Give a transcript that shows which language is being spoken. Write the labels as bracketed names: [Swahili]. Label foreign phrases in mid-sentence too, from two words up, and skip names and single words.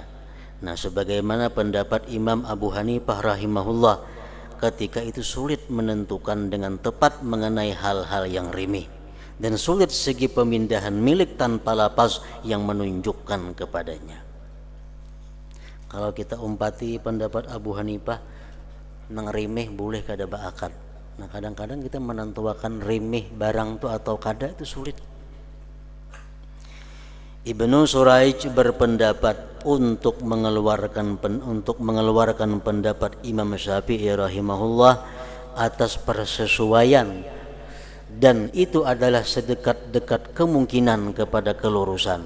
[Indonesian] Nah sebagaimana pendapat Imam Abu Hanifah rahimahullah, ketika itu sulit menentukan dengan tepat mengenai hal-hal yang rimih, dan sulit segi pemindahan milik tanpa lapas yang menunjukkan kepadanya. [Banjar] Kalau kita umpati pendapat Abu Hanifah, nang rimih boleh kada beakad. [Indonesian] Nah kadang-kadang kita menentukan rimih barang itu atau kada itu sulit. Ibnu Suraij berpendapat untuk mengeluarkan pendapat Imam Syafi'i rahimahullah atas persesuaian, dan itu adalah sedekat-dekat kemungkinan kepada kelurusan.